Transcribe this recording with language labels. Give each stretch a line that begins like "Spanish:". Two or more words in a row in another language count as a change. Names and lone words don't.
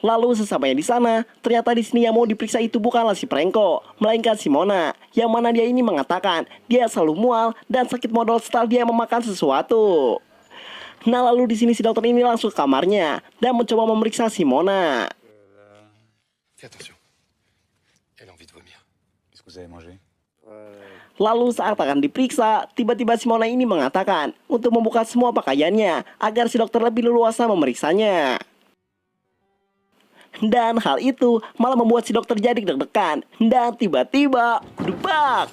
Indonesian: Lalu sesampainya di sana, ternyata di sini yang mau diperiksa itu bukanlah si Prenko, melainkan si Mona, yang mana dia ini mengatakan dia selalu mual dan sakit modal setelah dia memakan sesuatu. Nah lalu di sini si dokter ini langsung ke kamarnya dan mencoba memeriksa si Mona.
French: Fais attention. Elle a envie de vomir. Qu'est-ce que vous avez mangé?
Indonesian: Lalu saat akan diperiksa, tiba-tiba si Mona ini mengatakan untuk membuka semua pakaiannya agar si dokter lebih leluasa memeriksanya. Dan hal itu malah membuat si dokter jadi deg-degan. Dan tiba-tiba, debak.